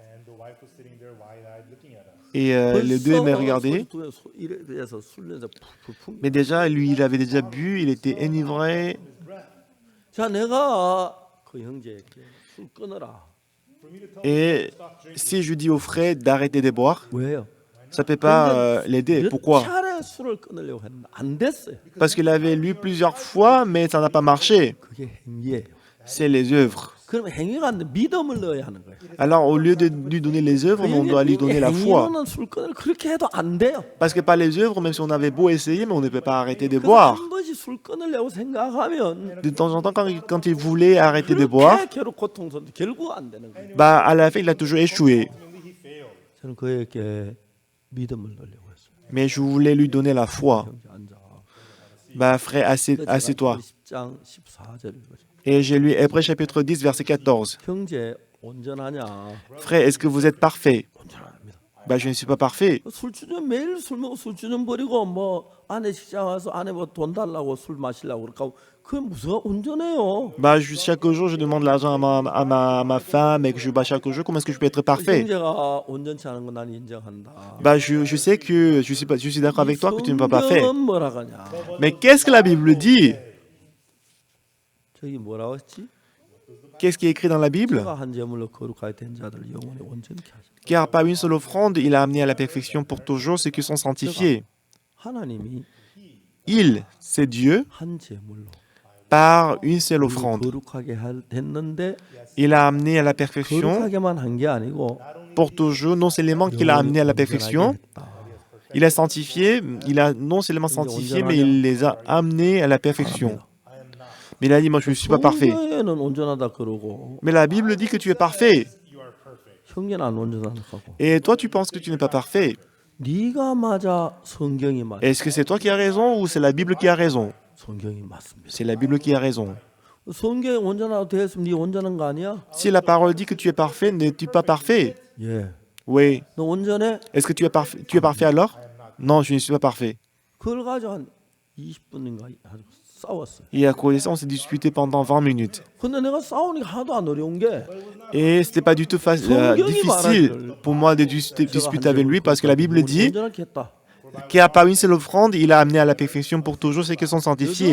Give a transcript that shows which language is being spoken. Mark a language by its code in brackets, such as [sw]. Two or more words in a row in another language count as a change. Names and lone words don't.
[en] And the wife was sitting there wide-eyed looking at us. [fr] et les deux me regardaient. [ko] 이래 돼서 술 냄새 푹푹. [fr] Mais déjà, lui, il avait déjà bu, il était enivré. [ko] 자, 내가 그 형제에게 술 끊어라. [fr] Et si je dis au frère d'arrêter de boire, [ko] 왜요? [fr] ça ne peut pas l'aider. Pourquoi? [ko] 차례 술을 끊으려고 했는데 안 됐어요. [fr] Parce qu'il avait lu plusieurs fois, mais ça n'a pas marché. [ko] 그게 행위예요. [fr] C'est les œuvres. [ko] 그러면 행위가 안 돼. 믿음을 넣어야 하는 거예요. [fr] Alors, au lieu de lui donner les œuvres, on doit lui donner la foi. [ko] 행위로는 술 끊을 그렇게 해도 안 돼요. [fr] Parce que par les œuvres, même si on avait beau essayer, mais on ne peut pas arrêter de [ko] 그래서 [fr] boire. [ko] 한 번씩 술 끊으려고 생각하면 [fr] De temps en temps, quand il voulait arrêter de boire, [ko] 그렇게 괴롭고 고통스러운데 결국 안 되는 거예요. [fr] bah, à la fin, il a toujours échoué. [ko] 저는 그에게 믿음을 넣으려고 했어요. [fr] Mais je voulais lui donner la foi. [ko] 형제 앉아. [fr] Bah, frère, assieds-toi. [ko] 10장 14절 읽어줘. [fr] Et j'ai lu Hébreux chapitre 10, verset 14. [ko] 형제 온전하냐? [fr] Frère, est-ce que vous êtes parfait? [ko] 온전합니다. [fr] Bah, je ne suis pas parfait. [ko] 술주전 매일 술 먹고 술주전 버리고 뭐 아내 식장 와서 아내 뭐 돈 달라고 술 마시려고 그러고 그게 무슨 온전해요? [fr] Bah, chaque jour, je demande l'argent à ma femme et que je bats chaque jour. Comment est-ce que je peux être parfait? [ko] 형제가 온전치 않은 건 난 인정한다. [fr] Bah, je sais que je suis d'accord avec toi que tu n'es pas parfait. [ko] 성경은 뭐라 하냐? [fr] Mais qu'est-ce que la Bible dit? [ko] 저기 뭐라고 했지? [fr] Qu'est-ce qui est écrit dans la Bible? [ko] 그가 한 제물로 거룩하게 된 자들 영원히 온전케 하시라. [fr] Car par une seule offrande, il a amené à la perfection pour toujours ceux qui sont sanctifiés. [ko] 하나님이 [fr] Il, c'est Dieu, [ko] 한 제물로 [fr] par une seule offrande. [ko] 거룩하게 됐는데 [fr] Il a amené à la perfection [ko] 거룩하게만 한 게 아니고 [fr] pour toujours, non seulement qu'il a amené à la perfection, il a sanctifié, il a non seulement sanctifié, mais il les a amenés à la perfection. Mais il a dit, moi je ne suis pas parfait. [ko] 성경에는 온전하다 그러고 [fr] Mais la Bible dit que tu es parfait. [ko] 형제는 안 온전하다 하고 [fr] Et toi, tu penses que tu n'es pas parfait. [ko] 네가 맞아 성경이 맞아. [fr] Est-ce que c'est toi qui as raison ou c'est la Bible qui a raison? [ko] 성경이 맞습니다. [fr] C'est la Bible qui a raison. [ko] 성경이 온전하다 되었으면 네 온전한 거 아니야? [fr] Si la parole dit que tu es parfait, n'es-tu pas parfait? [ko] 예. [fr] Oui. [ko] 너 온전해? [fr] Est-ce que tu es parfait alors? Non, je ne suis pas parfait. [ko] 그걸 가지고 한 20분인가 싸웠어요. [fr] Et à cause de ça, on s'est disputé pendant 20 minutes. [ko] 근데 내가 싸우니까 하나도 안 어려운 게 [fr] Et c'était pas du tout difficile pour moi de discuter avec lui parce que la Bible dit [ko] 온전하게 했다. [fr] qu'il a par une seule offrande, il a amené à la perfection pour toujours ceux qui sont sanctifiés.